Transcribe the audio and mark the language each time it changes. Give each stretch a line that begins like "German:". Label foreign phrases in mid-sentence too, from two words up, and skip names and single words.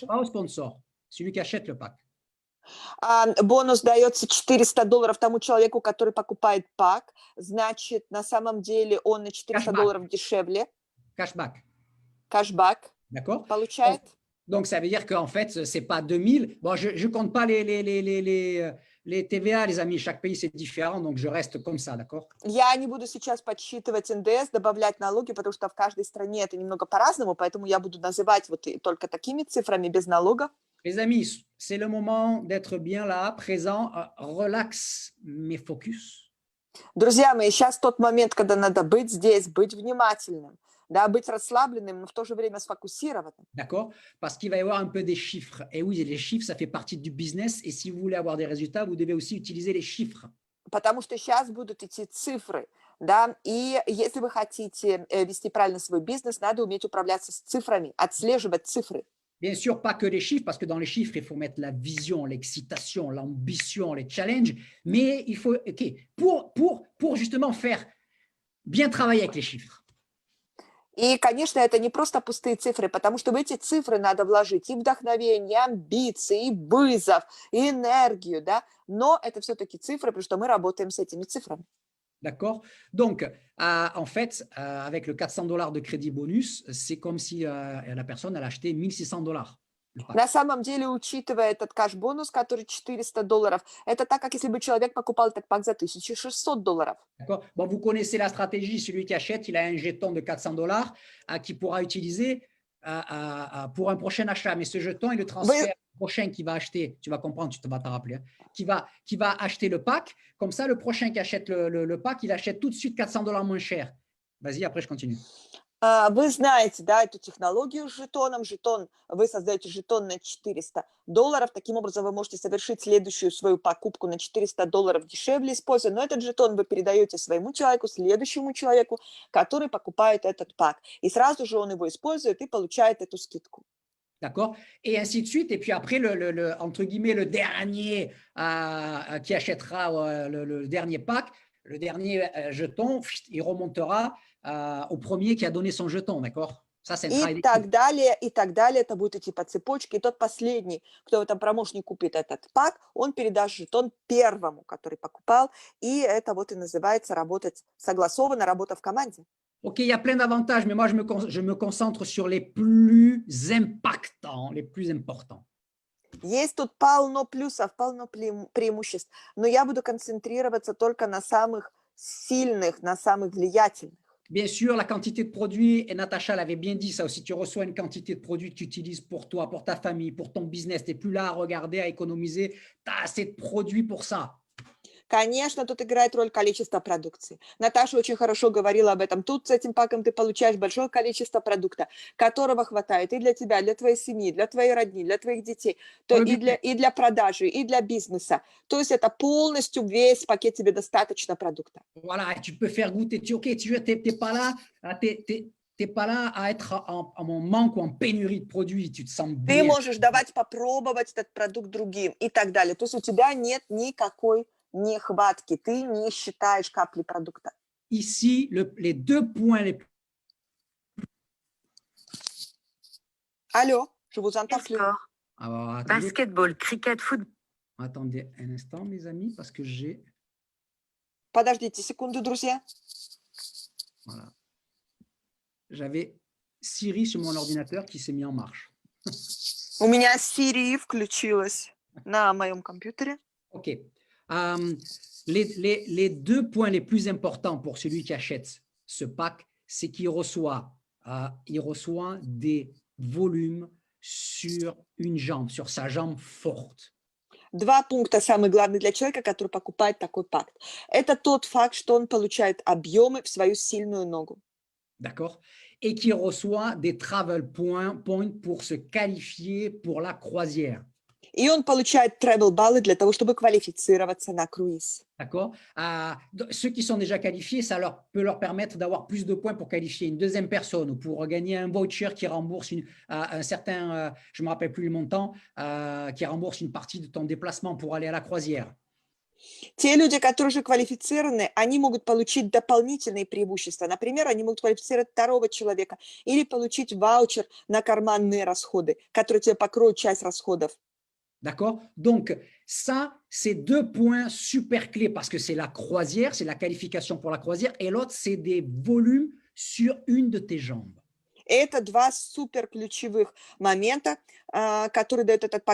French: Pas au sponsor, celui qui achète le pack.
Russian: Бонус дается $400 тому человеку, который покупает пак, значит, на самом деле он на $400 дешевле.
French: Cashback.
Russian: Кэшбэк.
French: D'accord.
Russian: Получает.
French: Donc, ça veut dire qu'en fait, ce n'est pas 2000. Bon, je ne compte pas les TVA, les amis. Chaque pays, c'est différent, donc je reste comme ça, d'accord?
Russian: Я не буду сейчас подсчитывать НДС, добавлять налоги, потому что в каждой стране это немного по-разному, поэтому я буду называть вот только такими цифрами, без налога.
French: Les amis, c'est le moment d'être bien là, présent, relax, mais focus.
Russian: Друзья мои, сейчас тот момент, когда надо быть здесь, быть внимательным, да, быть расслабленным, но в то же время сфокусированным.
French: D'accord? Parce qu'il va y avoir un peu des chiffres. Et oui, les chiffres, ça fait partie du business. Et si vous voulez avoir des résultats, vous devez aussi utiliser les chiffres.
Russian: Потому что сейчас будут идти цифры, да, и если вы хотите вести правильно свой бизнес, надо уметь управляться с цифрами, отслеживать цифры.
French: Bien sûr, pas que les chiffres, parce que dans les chiffres, il faut mettre la vision, l'excitation, l'ambition, les challenges. Mais il faut, OK, pour justement faire bien travailler avec les chiffres.
Russian: И, конечно, это не просто пустые цифры, потому что в эти цифры надо вложить и вдохновение, и амбиции, и вызов, и энергию, да, но это все-таки цифры, потому что мы работаем с этими цифрами.
French: D'accord? Donc, en fait, avec le $400 de crédit bonus, c'est comme si la personne elle acheté $1600.
Russian: На самом деле, учитывая этот кэш-бонус, который $400, это так, как если бы человек покупал этот пак за $1600.
French: D'accord? Bon, vous connaissez la stratégie. Celui qui achète, il a un jeton de $400 qu'il pourra utiliser pour un prochain achat. Mais ce jeton, il le transfère au prochain qui va acheter. Tu vas comprendre, tu vas t'en rappeler. Hein, qui va acheter le pack. Comme ça, le prochain qui achète le pack, il achète tout de suite $400 moins cher. Vas-y, après, je continue.
Russian: Вы знаете, да, эту технологию с жетоном. Вы создаете жетон на $400. Таким образом, вы можете совершить следующую свою покупку на $400 дешевле, используя. Но этот жетон вы передаете своему человеку, следующему человеку, который покупает этот пак. И сразу же он его использует и получает эту скидку.
French: D'accord? Et ainsi de suite. Et puis après, entre guillemets, le dernier qui achètera le dernier pack, le dernier jeton, il remontera au premier qui a donné son jeton, d'accord? Ça, c'est le travail
Russian: И
French: d'équipe.
Russian: так далее, и так далее. Это будет идти по цепочке. И тот последний, кто в этом промоушене купит этот пак, он передаст жетон первому, который покупал. И это вот и называется работать согласованно, работа в команде.
French: Ok, il y a plein d'avantages, mais moi, je me concentre sur les plus impactants, les plus importants.
Russian: Есть тут полно плюсов, полно преимуществ, но я буду концентрироваться только на самых сильных, на самых влиятельных.
French: Bien sûr, la quantité de produits, et Natacha l'avait bien dit ça aussi, tu reçois une quantité de produits que tu utilises pour toi, pour ta famille, pour ton business, tu n'es plus là à regarder, à économiser, tu as assez de produits pour ça.
Russian: Конечно, тут играет роль количество продукции. Наташа очень хорошо говорила об этом. Тут с этим паком ты получаешь большое количество продукта, которого хватает и для тебя, для твоей семьи, для твоей родни, для твоих детей, и для продажи, и для бизнеса. То есть это полностью весь пакет, тебе достаточно продукта.
French: Voilà, et tu peux faire goûter. Ok, tu n'es pas là, t'es pas là à être en manque ou en pénurie de produits, tu te sens
Russian: Ты
French: bien.
Russian: можешь давать попробовать этот продукт другим и так далее. То есть у тебя нет никакой нехватки, ты не считаешь капли продукта.
French: Ici, les deux points les plus... Алло, je vous entends plus.
English: Sport,
French: Alors, attendez,
English: basketball, cricket, football.
French: attendez un instant, mes amis, parce que j'ai...
Russian: Подождите секунду, друзья.
French: Voilà. J'avais Siri sur mon ordinateur qui s'est mis en marche.
Russian: У меня Siri включилась на моем компьютере.
French: OK. Les deux points les plus importants pour celui qui achète ce pack, c'est qu'il reçoit des volumes sur une jambe, sur sa jambe forte.
Russian: Два пункта самые главные для человека, который покупает такой пакт. Это тот факт, что он получает объемы в свою сильную ногу.
French: D'accord? Et qui reçoit des
English: travel points
French: pour se qualifier pour la croisière.
Russian: И он получает travel-баллы для того, чтобы квалифицироваться на круиз.
French: D'accord? Ceux qui sont déjà qualifiés, ça peut leur permettre d'avoir plus de points pour qualifier une deuxième personne ou pour gagner un voucher qui rembourse un certain, je ne me rappelle plus le montant, qui rembourse une partie de ton déplacement pour aller à la croisière.
Russian: Те люди, которые уже квалифицированы, они могут получить дополнительные преимущества. Например, они могут квалифицировать второго человека или получить ваучер на карманные расходы, которые тебе покроют часть расходов.
French: D'accord? Donc, ça, c'est deux points super clés parce que c'est la croisière, c'est la qualification pour la croisière et l'autre, c'est des volumes sur une de tes jambes.
Russian: Это два супер ключевых момента, которые дают этот пак.